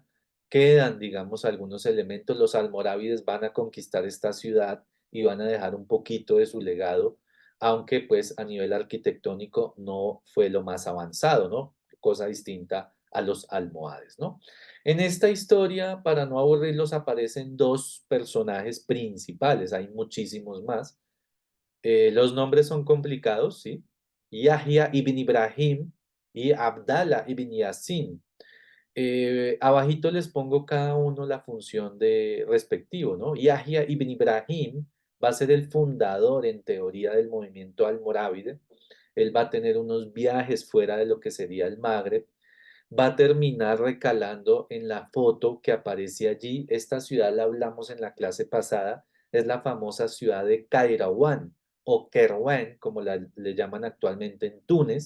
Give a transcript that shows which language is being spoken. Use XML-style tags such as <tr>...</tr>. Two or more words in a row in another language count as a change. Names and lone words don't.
<es>Quedan, digamos, algunos elementos. Los almorávides van a conquistar esta ciudad y van a dejar un poquito de su legado, aunque pues a nivel arquitectónico no fue lo más avanzado, ¿no? Cosa distinta a los almohades, ¿no? En esta historia, para no aburrirlos, aparecen dos personajes principales, hay muchísimos más. Los nombres son complicados, ¿sí? Yahya ibn Ibrahim y Abdallah ibn Yassin. Abajito les pongo cada uno la función de respectivo, ¿no? Yahya ibn Ibrahim va a ser el fundador, en teoría, del movimiento almorávide. Él va a tener unos viajes fuera de lo que sería el Magreb, va a terminar recalando en la foto que aparece allí. Esta ciudad la hablamos en la clase pasada, es la famosa ciudad de Kairouan o Kerouan, como le llaman actualmente en Túnez.</es>